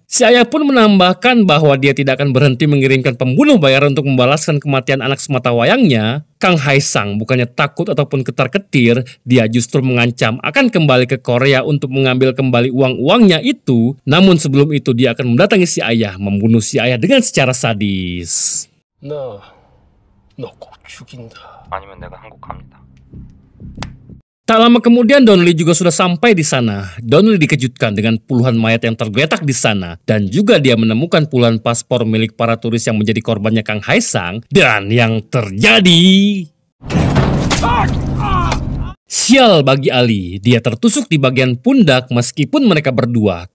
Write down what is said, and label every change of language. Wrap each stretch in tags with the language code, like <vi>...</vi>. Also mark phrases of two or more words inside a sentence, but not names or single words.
<id>Si ayah pun menambahkan bahwa dia tidak akan berhenti mengirimkan pembunuh bayaran untuk membalaskan kematian anak semata wayangnya. Kang Hae Sang bukannya takut ataupun ketar-ketir, dia justru mengancam akan kembali ke Korea untuk mengambil kembali uang-uangnya itu. Namun sebelum itu dia akan mendatangi si ayah, membunuh si ayah dengan secara sadis.</id> <ko>너 꼭 죽인다. 아니면 내가 한국 갑니다.</ko> <id>Tak lama kemudian Don Lee juga sudah sampai di sana. Don Lee dikejutkan dengan puluhan mayat yang tergeletak di sana dan juga dia menemukan puluhan paspor milik para turis yang menjadi korbannya Kang Hae Sang. Dan yang terjadi, sial bagi Ali, dia tertusuk di bagian pundak meskipun mereka berdua.</id>